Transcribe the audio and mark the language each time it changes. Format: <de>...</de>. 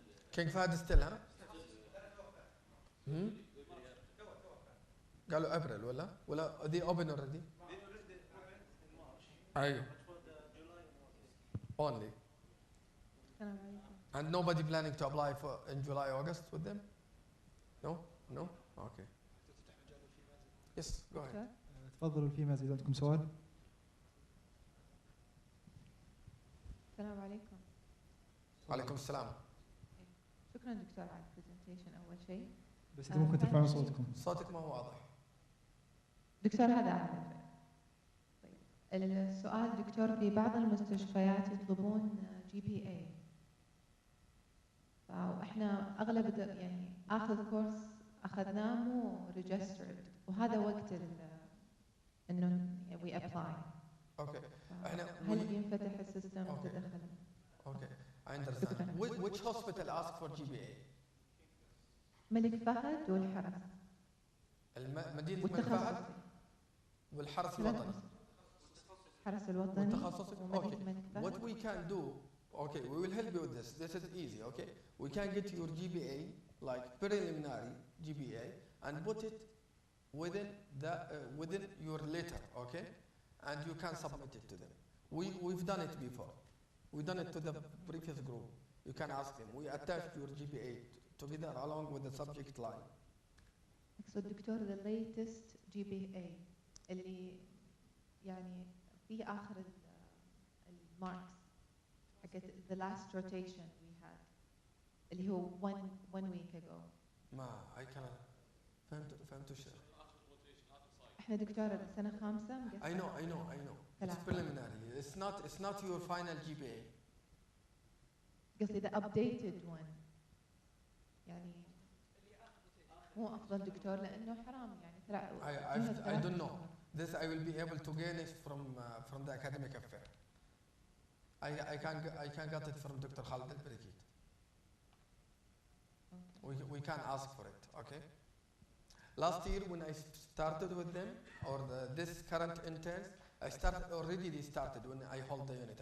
<ar>King Fahd</ar> <en>still</en> <ar>ها؟ قالوا ابريل ولا</ar> <en>they open already؟</en> <ar>ايوه.</ar> <en>Only.</en> <ar>السلام عليكم.</ar> <en>And nobody planning to apply for in July, August with them? No? No? Okay. Yes, go ahead.</en> <ar>دكتور. تفضلوا الفيميلز اذا عندكم سؤال. السلام عليكم. وعليكم السلام. شكرا دكتور على البرزنتيشن أول شيء. بس اذا ممكن ترفعون صوتكم. صوتك ما هو واضح. دكتور هذا أعرف. طيب السؤال دكتور في بعض المستشفيات يطلبون GPA. فاحنا أغلب يعني آخذ كورس أخذناه مو ريجسترد وهذا وقت إنه</ar> <en>we apply. Okay.</en> <ar>هل ينفتح السيستم تدخل؟</ar> <en>Okay. I understand. Which hospital asked for GPA?</en> <ar>ملك فهد والحرس. مدينة الملك فهد والحرس الوطني. الحرس الوطني والتخصصي. وملك الملك فهد.</ar> <en>What we can do, okay, we will help you with this. This is easy, okay? We can get your GPA, like preliminary GPA, and put it within your letter, okay? And you can submit it to them. We've done it before. We've done it to the previous group. You can ask them. We attached your GPA together along with the subject line.</en> <ar>أقصد دكتور</ar> <en>the latest GPA</en> <ar>اللي يعني في آخر الماركس حقت</ar> <en>the last rotation we had</en> <ar>اللي هو</ar> <en>one week ago.</en> <ar>ما</ar> <en>I cannot.</en> <ar>فهمت وش؟ احنا دكتور سنة خامسة</ar> <en>I know. It's preliminary. It's not your final GPA.</en> <ar>قصدي</ar> <en>the updated one.</en> <ar>يعني مو أفضل دكتور لأنه حرام يعني ترى.</ar> <en>I don't know. This I will be able to gain it from the academic affair. I can get it from Dr. Khalid al-Barikit. We can ask for it, okay? Last year when I started with them, or this current interns, they started when I hold the unit.</en>